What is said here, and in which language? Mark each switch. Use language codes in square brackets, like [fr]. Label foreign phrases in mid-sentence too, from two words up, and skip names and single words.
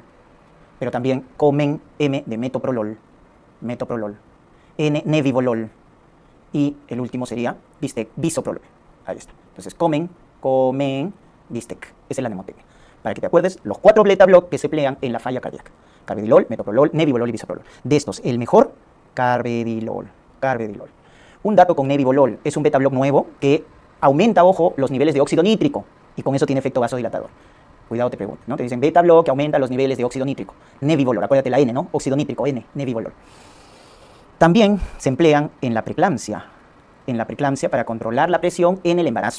[es] Pero también Comen, M de metoprolol, N, nebivolol. Y el último sería Bistec, bisoprolol. Ahí está. Entonces, Comen, Bistec. Esa es la mnemotecnia. Para que te acuerdes, los 4 beta-blocks que se emplean en la falla cardíaca. Carvedilol, metoprolol, nebivolol y bisoprolol. De estos, el mejor, carvedilol. Un dato con nebivolol, es un beta-block nuevo que aumenta, ojo, los niveles de óxido nítrico y con eso tiene efecto vasodilatador. Cuidado, te pregunto, ¿no? Te dicen beta-block que aumenta los niveles de óxido nítrico. Nebivolol, acuérdate la N, ¿no? Óxido nítrico, N, nebivolol. También se emplean en la preeclampsia para controlar la presión en el embarazo.